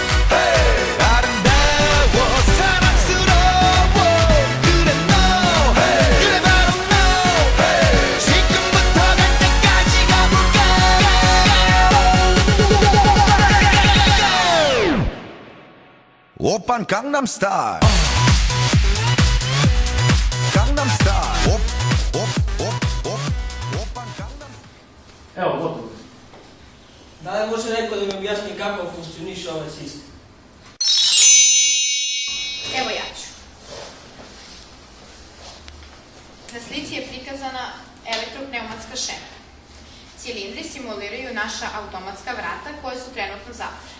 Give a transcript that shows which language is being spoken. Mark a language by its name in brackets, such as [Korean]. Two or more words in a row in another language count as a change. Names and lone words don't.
[Korean] 아름다워 사랑스러워 그래 너 그래 바로 너 지금부터 갈 때까지 가볼까 오빤 강남스타일 강남스타일 오빤 강남 [Serbian] Evo, gotovo. Da li može neko da mi objasni kako funkcioniše ovaj sistem? Evo ja ću. Na slici je prikazana elektropneumatska šema. Cilindri simuliraju naša automatska vrata koja su trenutno zatvorena.